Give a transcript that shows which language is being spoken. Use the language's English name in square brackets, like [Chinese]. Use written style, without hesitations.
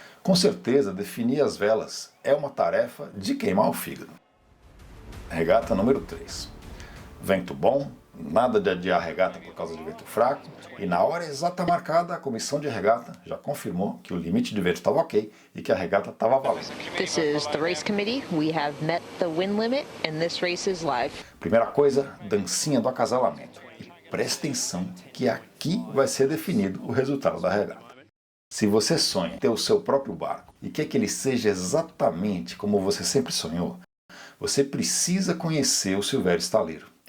[Portuguese] Com certeza, definir as velas é uma tarefa de queimar o fígado. Regata número 3. Vento bom, nada de adiar a regata por causa de vento fraco, e na hora exata marcada, a comissão de regata já confirmou que o limite de vento estava ok e que a regata estava valendo. [English] This is the race committee. We have met the wind limit and this race is live. [Portuguese] Primeira coisa, dancinha do acasalamento. E presta atenção que aqui vai ser definido o resultado da regata. Se você sonha em ter o seu próprio barco e quer que ele seja exatamente como você sempre sonhou, você precisa conhecer o Silvério Staleiro.